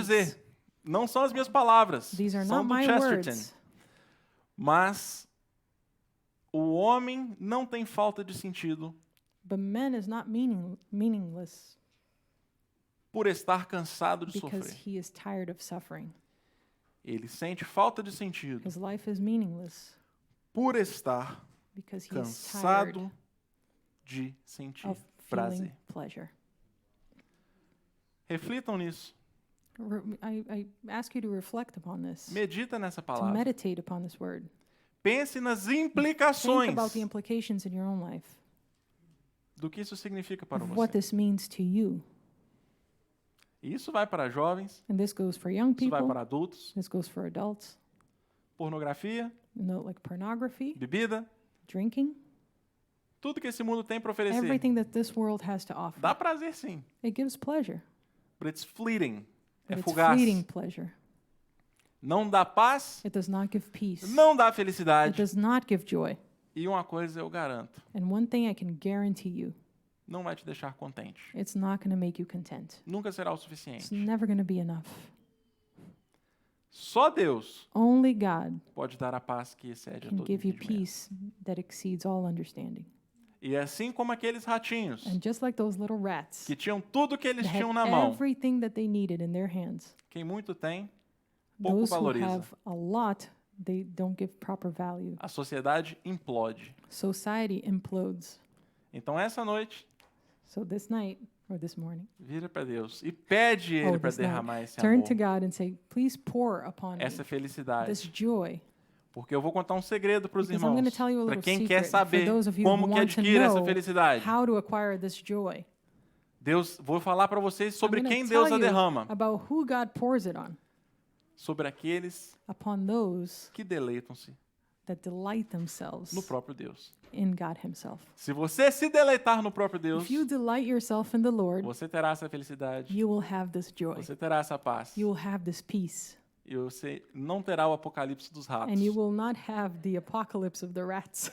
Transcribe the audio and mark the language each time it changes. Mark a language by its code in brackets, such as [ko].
[pt] dizer, não são as minhas palavras, [en] These are [pt] são [en] not [pt] do [en] my [pt] Chesterton. [en] words. [pt] Mas o homem não tem falta de sentido [en] But man is not meaningless [pt] por estar cansado de [en] because [pt] sofrer. [en] he is tired of suffering. [pt] Ele sente falta de sentido [en] His life is meaningless [pt] por estar [en] because he is tired [pt] cansado de sentir [en] of feeling [pt] prazer. [en] pleasure. [pt] Reflitam nisso. [en] I ask you to reflect upon this, [pt] Medita nessa [en] to [pt] palavra. [en] meditate upon this word. [pt] Pense nas [en] Think [pt] implicações [en] about the implications in your own life, [pt] do que isso significa para [en] of what [pt] você. [en] this means to you. [pt] E isso vai para jovens, [en] And this goes for young [pt] isso vai [en] people, [pt] para adultos, [en] this goes for adults, [pt] pornografia, [en] like pornography, [pt] bebida, [en] drinking, [pt] tudo que esse mundo tem para oferecer. [en] everything that this world has to offer. [pt] Dá prazer sim, [en] It gives pleasure, but it's fleeting, [pt] é [en] but it's [pt] fugaz. [en] fleeting pleasure. [pt] Não dá paz, [en] It does not give peace. [pt] não dá [en] It [pt] felicidade. [en] does not give joy. [pt] E uma coisa eu garanto, [en] And one thing I can guarantee you, [pt] não vai te deixar contente. [en] it's not going to make you content. [pt] Nunca será o [en] It's [pt] suficiente. [en] never going to be enough. [pt] Só Deus [en] Only God [pt] pode dar a paz que excede a [en] can [pt] todo [en] give you [pt] entendimento. [en] peace that exceeds all understanding. [pt] E assim como aqueles ratinhos [en] And just like those little rats [pt] que tinham tudo que eles [en] that [pt] tinham [en] had [pt] na mão, [en] everything that they needed in their hands, [pt] quem muito tem, pouco [en] those who [pt] valoriza. [en] have a lot, they don't give proper value. [pt] A sociedade implode. [en] Society implodes. [pt] Então essa noite, [en] So this night, or this morning, [pt] vira para Deus e pede Ele para [en] this night, [pt] derramar esse [en] turn [pt] amor, [en] to God and say, please pour upon me [pt] essa [en] this [pt] felicidade. [en] joy. [pt] Porque eu vou contar um segredo para os [en] Because I'm going [pt] irmãos, [en] to tell you a [pt] para [en] little [pt] quem quer [en] secret [pt] saber [en] for those of you who [pt] como que [en] want to [pt] adquire essa [en] know [pt] felicidade. [en] how to acquire this joy. [pt] Deus, vou falar para vocês sobre [en] I'm gonna [pt] quem [en] tell [pt] Deus a [en] you [pt] derrama, [en] about who God pours it on, [pt] sobre aqueles [en] upon those [pt] que deleitam-se [en] that delight themselves [pt] no próprio Deus. [en] in God himself. [pt] Se você se deleitar no próprio Deus, [en] If you delight yourself in the Lord, [pt] você terá essa felicidade, [en] you will have this joy. [pt] você terá essa paz, [en] You will have this peace. [pt] e você não terá o apocalipse dos ratos. [en] And you will not have the apocalypse of the rats.